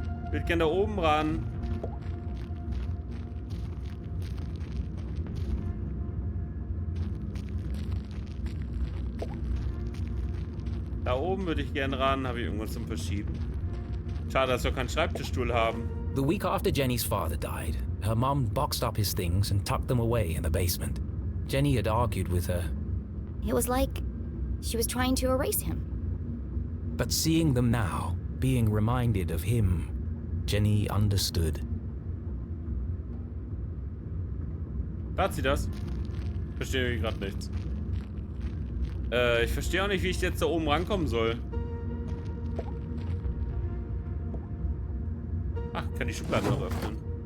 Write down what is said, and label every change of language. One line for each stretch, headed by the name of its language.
German: Ich würde gerne da oben ran. Da oben würde ich gern ran. Habe ich irgendwas zum Verschieben? Schade, dass wir keinen Schreibtischstuhl haben.
English: The week after Jenny's father died, her mom boxed up his things and tucked them away in the basement. Jenny had argued with her, It was like she was trying to erase him. but seeing them now, being reminded of him, Jenny understood.
German: Tat sie das? Verstehe ich gerade nichts. Ich verstehe auch nicht, wie ich jetzt da oben rankommen soll. Ach, kann die Schublade noch öffnen.